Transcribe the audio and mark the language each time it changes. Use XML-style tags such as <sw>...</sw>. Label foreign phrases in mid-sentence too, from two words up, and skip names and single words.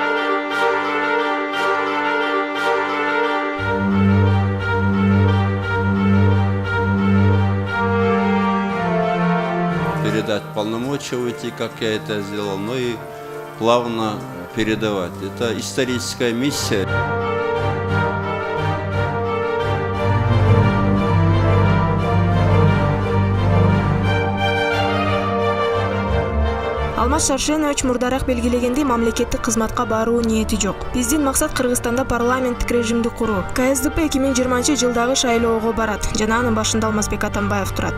<ru>Передать полномочия уйти, как я это сделал, но и плавно передавать. Это историческая миссия.</ru> <ky>Алмаз Шаршенович мурдараак белгилегендей мамлекеттик кызматка баруу ниети жок. Биздин максат Кыргызстанда парламенттик режимди куруу. КСДП 2020-жылдагы шайлоого барат жана анын башында Алмазбек Атамбаев турат.</ky>